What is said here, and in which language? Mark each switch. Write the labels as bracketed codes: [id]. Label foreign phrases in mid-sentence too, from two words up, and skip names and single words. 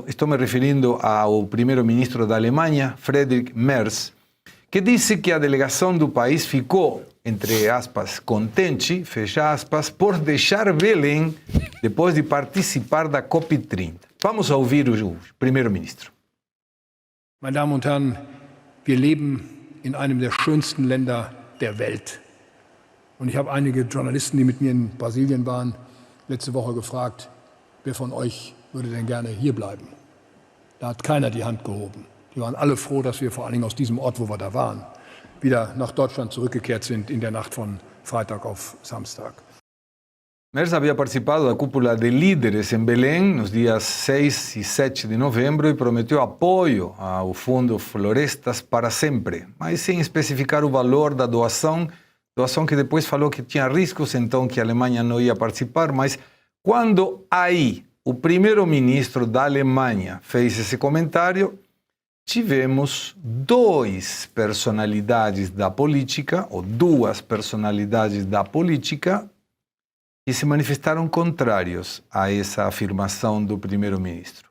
[pt] Estou me referindo ao primeiro-ministro da Alemanha, Friedrich Merz, que disse que a delegação do país ficou, entre aspas, contente, fecha aspas, por deixar Belém depois de participar da COP30. Vamos ouvir o primeiro-ministro. [de] Meine Damen und Herren, wir leben in einem der schönsten Länder der Welt. Und ich habe einige Journalisten, die mit mir in Brasilien waren, letzte Woche gefragt, wer von euch würde denn gerne hier bleiben? Da hat keiner die Hand gehoben. Die waren alle froh, dass wir vor allen Dingen aus diesem Ort, wo wir da waren, wieder nach Deutschland zurückgekehrt sind in der Nacht von Freitag auf Samstag. [pt] Merz havia participado da cúpula de líderes em Belém nos dias 6 e 7 de novembro e prometeu apoio ao Fundo Florestas para Sempre, mas sem especificar o valor da doação que depois falou que tinha riscos, então que a Alemanha não ia participar, mas quando aí o primeiro-ministro da Alemanha fez esse comentário, tivemos duas personalidades da política que se manifestaram contrários a essa afirmação do primeiro-ministro.